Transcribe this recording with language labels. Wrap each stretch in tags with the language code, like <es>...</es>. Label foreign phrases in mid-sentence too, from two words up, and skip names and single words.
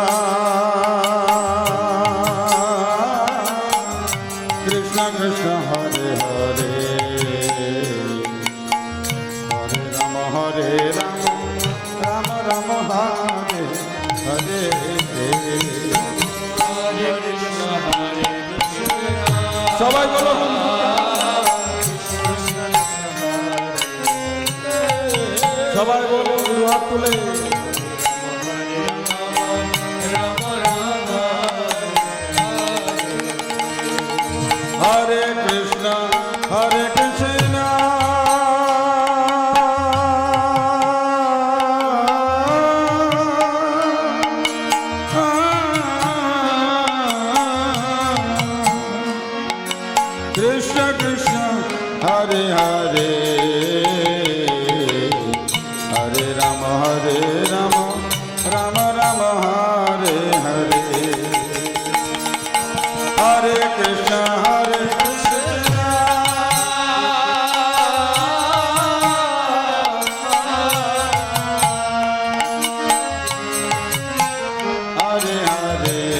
<sa>Krishna Krishna, Hare Hare, Hare Rama, Hare Rama, Rama Rama, Hare Hare, Hare Krishna, Hare Krishna.</sa> <bn>সবাই বলো সবাই বলো হাত তুলে</bn> <sa>হরে কৃষ্ণ হরে কৃষ্ণ কৃষ্ণ কৃষ্ণ হরে হরে Hare Rama, Rama Rama, Hare Hare, Hare Krishna, Hare Krishna, Hare Hare,</sa>